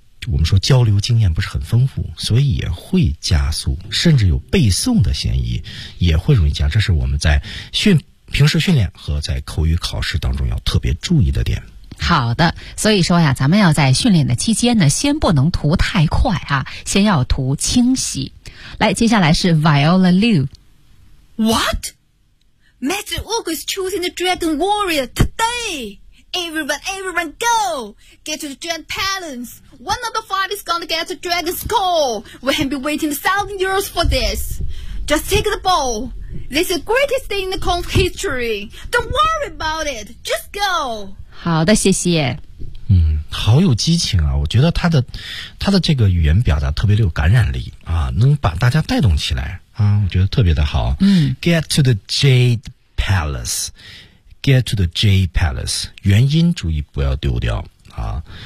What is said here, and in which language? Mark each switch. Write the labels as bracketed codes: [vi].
[zh] 我们说交流经验不是很丰富，所以也会加速，甚至有背诵的嫌疑，也会容易加速。这是我们在平时训练和在口语考试当中要特别注意的点。好的，所以说呀，咱们要在训练的期间呢，先不能涂太快啊，先要涂清晰。来，接下来是 Viola Liu。 [en] What? Master Ugu is choosing the Dragon Warrior today. Everyone, go! Get to the Dragon Palace! One of the five is gonna get the Dragon Scroll! We have been waiting 1,000 years for this! Just take the ball! This is the greatest thing in the Kong's history! Don't worry about it! Just go! [zh] 好的，谢谢。好有激情啊，我觉得他的这个语言表达特别有感染力啊，能把大家带动起来啊，我觉得特别的好。 [en] Get to the Jade Palace!Get to the J Palace， [zh] 元音注意不要丢掉。啊。